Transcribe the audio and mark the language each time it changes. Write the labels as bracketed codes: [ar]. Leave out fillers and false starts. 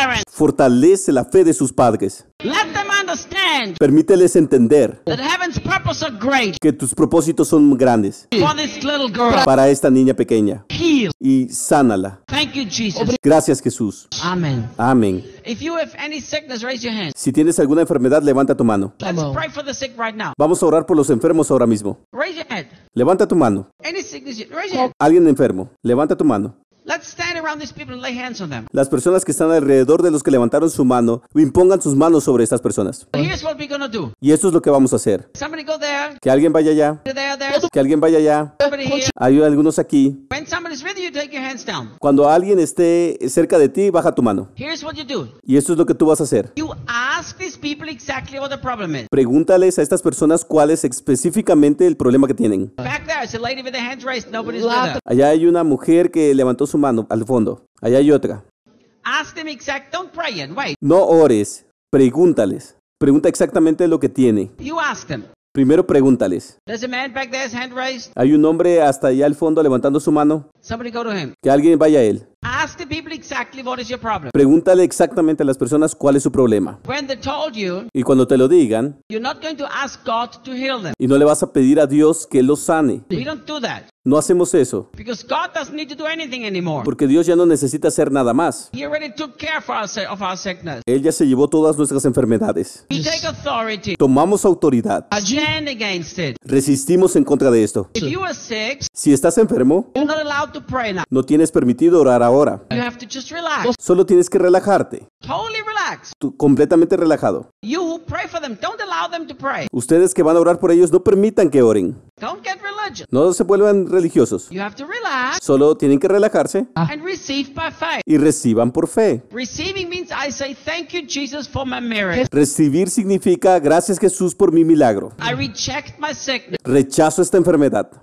[es] Fortalece la fe de sus padres. [en] Let them understand. [es] Permíteles entender [en] that heaven's purpose are great. [es] Que tus propósitos son grandes. [en] For this little girl. [es] Para esta niña pequeña. [en] Heal. [es] Y sánala. [en] Thank you, Jesus. [es] Gracias, Jesús. [en] Amen. [es] Amen. [en] If you have any sickness, raise your hand. [es] Si tienes alguna enfermedad, levanta tu mano. [en] Let's pray for the sick right now. [es] Vamos a orar por los enfermos ahora mismo. [en] Raise your hand. [es] Levanta tu mano. [en] Any sickness, raise your hand. [es] Alguien enfermo, levanta tu mano. [en] Let's stand around these people and lay hands on them. [es] Las personas que están alrededor de los que levantaron su mano, impongan sus manos sobre estas personas. [en] Here's what we're gonna do. [es] Y esto es lo que vamos a hacer. [en] Somebody go there. [es] Que alguien vaya allá. [en] There. [es] Que alguien vaya allá. [en] Somebody here. [es] Hay algunos aquí. [en] When somebody's with you, take your hands down. [es] Cuando alguien esté cerca de ti, baja tu mano. [en] Here's what you do. [es] Y esto es lo que tú vas a hacer. [en] You ask these people exactly what the problem is. [es] Pregúntales a estas personas cuál es específicamente el problema que tienen. [en] Back there, it's a lady with the hands raised. Nobody's with her. [es] Allá hay una mujer que levantó su mano al fondo. Allá hay otra. [en] Ask them exact, don't pray and wait. [es] No ores. Pregúntales. Pregunta exactamente lo que tiene. [en] You ask them. [es] Primero pregúntales. [en] There's a man back there, his hand raised. [es] Hay un hombre hasta allá al fondo levantando su mano. [en] Somebody go to him. [es] Que alguien vaya a él. [en] Ask the people exactly what is your problem. [es] Pregúntale exactamente a las personas cuál es su problema. [en] When they told you, [es] y cuando te lo digan, [en] you're not going to ask God to heal them. [es] Y no le vas a pedir a Dios que lo sane. [en] We don't do that. [es] No hacemos eso. [en] Because God doesn't need to do anything anymore. [es] Porque Dios ya no necesita hacer nada más. [en] He already took care of our sickness. [es] Él ya se llevó todas nuestras enfermedades. [en] We take authority. [es] Tomamos autoridad. [en] Stand against it. [es] Resistimos en contra de esto. [en] If you are sick, [es] si estás enfermo, [en] you're not allowed to pray now. [es] No tienes permitido orar ahora. [en] You have to just relax. [es] Solo tienes que relajarte. [en] Totally relax. [es] Tú, completamente relajado. [en] You who pray for them, don't allow them to pray. [es] Ustedes que van a orar por ellos, no permitan que oren. [en] Don't get religious. [es] No se vuelvan religiosos. [en] You have to relax. [es] Solo tienen que relajarse. [en] And receive by faith. [es] Y reciban por fe. [en] Receiving means I say thank you Jesus for my miracle. [es] Recibir significa gracias Jesús por mi milagro. [en] I reject my sickness. [es] Rechazo esta enfermedad.